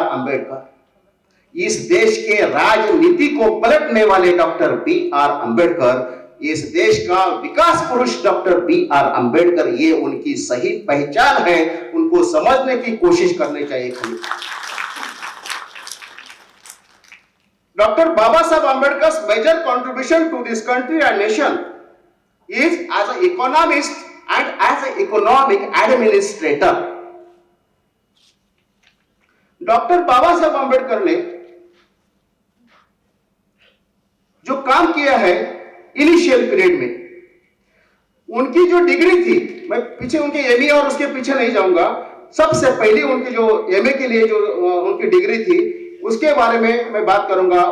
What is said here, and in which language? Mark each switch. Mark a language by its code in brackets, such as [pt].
[hi] अंबेडकर, इस देश के राजनीति को पलटने वाले डॉक्टर बी.आर. अंबेडकर, इस देश का विकास पुरुष डॉक्टर बी.आर. अंबेडकर, ये उनकी सही पहचान है। उनको समझने की कोशिश करनी चाहिए। [en] Doctor Baba Saheb Ambedkar's major contribution to this country and nation is as an economist and as an economic administrator. [hi] Doctor बाबा साहब अंबेडकर ने जो काम किया है इनिशियल पीरियड में, उनकी जो डिग्री थी, मैं पीछे उनके एमए और उसके पीछे नहीं जाऊंगा, सबसे पहले उनकी जो एमए के लिए जो उनकी डिग्री थी उसके बारे में मैं बात करूंगा।